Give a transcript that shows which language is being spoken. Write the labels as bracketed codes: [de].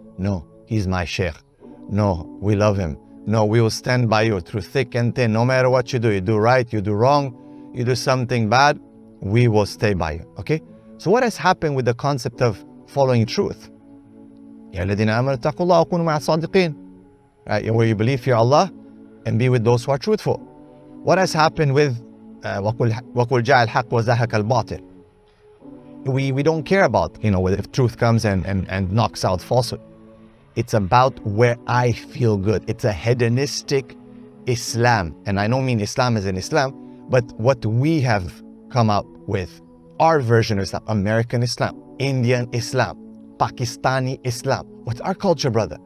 [en] No, he's my sheikh. No, we love him. No, we will stand by you through thick and thin. No matter what you do right, you do wrong, you do something bad, we will stay by you. Okay? So what has happened with the concept of following truth? [ar] يَا الَّذِينَ آمَنُوا اتَّقُوا اللَّهَ وَكُونُوا مَعَ الصَّادِقِينَ. [en] Right? Where you believe fear Allah and be with those who are truthful. What has happened with [ar] وَقُلْ جَاءَ الْحَقُّ وَزَهَقَ الْبَاطِلِ? [en] We don't care about, whether if truth comes and knocks out falsehood. It's about where I feel good. It's a hedonistic Islam. And I don't mean Islam as in Islam, but what we have come up with, our version of Islam, American Islam, Indian Islam, Pakistani Islam. What's our culture, brother?